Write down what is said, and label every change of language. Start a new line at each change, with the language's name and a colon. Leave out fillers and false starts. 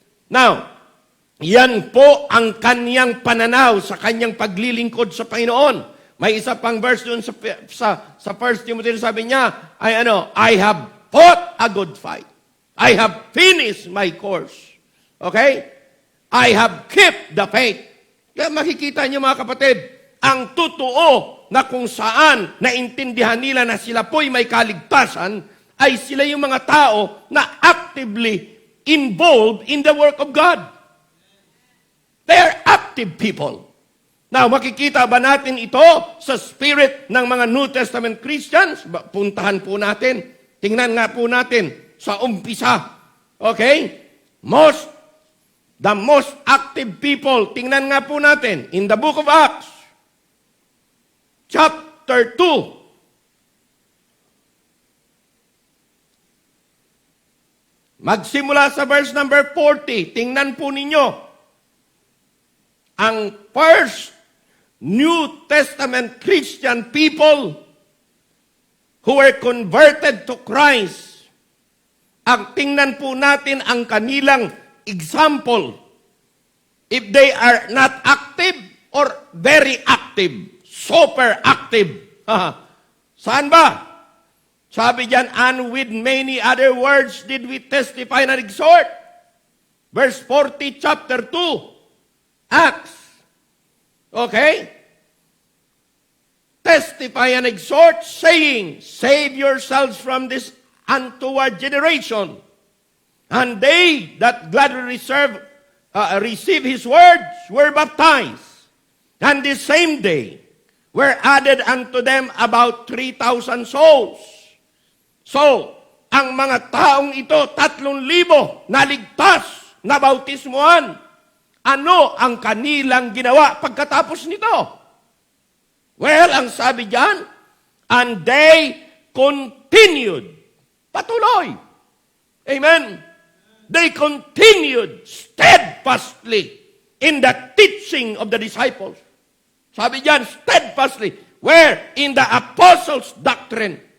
Filipino: Now, yan po ang kanyang pananaw sa kanyang paglilingkod sa Panginoon. May isa pang verse doon sa 1 Timothy, sabi niya, I have fought a good fight.
English: I have finished my course. Okay? I have kept the faith.
Filipino: Kaya makikita niyo mga kapatid, ang totoo na kung saan naintindihan nila na sila po'y may kaligtasan, ay sila yung mga tao na actively involved in the work of God.
English: They are active people. Now, makikita ba natin ito sa spirit ng mga New Testament Christians?
Filipino: Puntahan po natin. Tingnan nga po natin sa umpisa. Okay?
English: The most active people, tingnan nga po natin in the book of Acts, chapter 2.
Filipino: Magsimula sa verse number 40. Tingnan po ninyo.
English: Ang first New Testament Christian people who were converted to Christ.
Filipino: Ang tingnan po natin ang kanilang example.
English: If they are not active or very active, super active. Saan ba? Sabi diyan, and with many other words did we testify and exhort. Verse 40, chapter 2. Acts. Okay? Testify and exhort, saying, save yourselves from this untoward generation. And they that gladly receive his words were baptized. And the same day were added unto them about 3,000 souls.
Filipino: So, ang mga taong ito, 3,000 naligtas, nabautismuhan. Ano ang kanilang ginawa pagkatapos nito? Well, ang sabi diyan, and they continued. Patuloy. Amen.
English: They continued steadfastly in the teaching of the disciples. Sabi diyan, steadfastly. Where? In the apostles' doctrine.